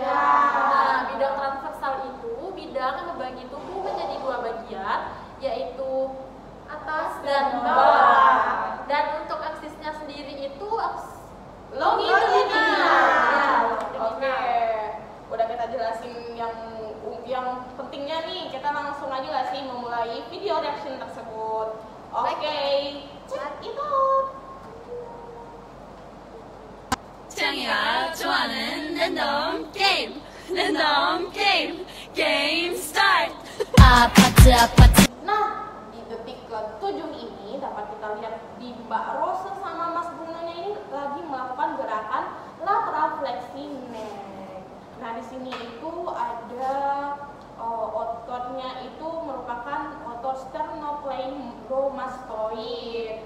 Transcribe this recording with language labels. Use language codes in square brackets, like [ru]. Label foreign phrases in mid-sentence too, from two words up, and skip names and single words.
[id] Nah, bidang transversal itu bidang yang membagi tubuh menjadi dua bagian, yaitu atas dan bawah. Dan untuk aksisnya sendiri itu longitudinal. Oke. Udah kita jelasin yang pentingnya nih, kita langsung aja gak sih memulai [en] video reaction [id] tersebut. Oke, [en] check it out. [ko] 창이가 좋아하는 랜덤 게임 게임 스타트. [id] Nah, di detik ke-7 ini dapat kita lihat di Mbak Rose sama Mas Brunonya ini lagi melakukan gerakan [en] lateral flexi neck. [id] Nah, di sini itu ada ototnya itu merupakan otot sternocleidomastoid.